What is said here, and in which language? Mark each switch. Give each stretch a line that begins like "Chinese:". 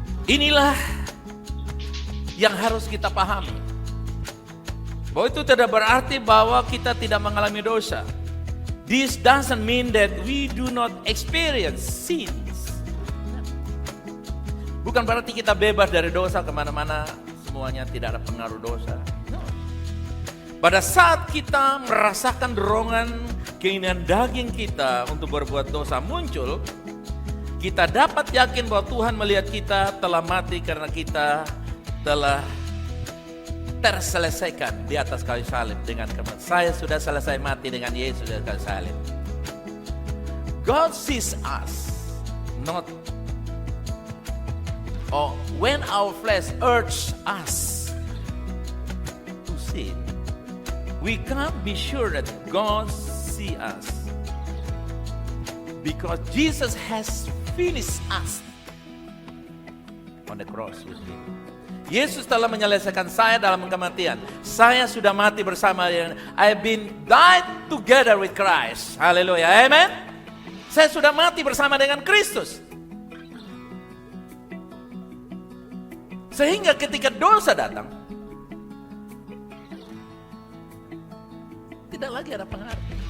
Indonesian: Inilah yang harus kita pahami. Bahwa itu tidak berarti bahwa kita tidak mengalami dosa.
English: This doesn't mean that we do not experience sins.
Indonesian: Bukan berarti kita bebas dari dosa kemana-mana, semuanya tidak ada pengaruh dosa. No. Pada saat kita merasakan dorongan keinginan daging kita untuk berbuat dosa muncul, kita dapat yakin bahwa Tuhan melihat kita telah mati karena kita telah terselesaikan di atas kayu salib dengan kematian. Saya sudah selesai mati dengan Yesus di kayu salib.
English: God sees us, not when our flesh urges us to sin. We can't be sure that God sees us because Jesus has finished us on the cross with him.
Indonesian: Yesus telah menyelesaikan saya dalam kematian. Saya sudah mati bersama dia.
English: I've been died together with Christ.
Indonesian: Haleluya. Amen. Saya sudah mati bersama dengan Kristus. Sehingga ketika dosa datang, tidak lagi ada pengaruh.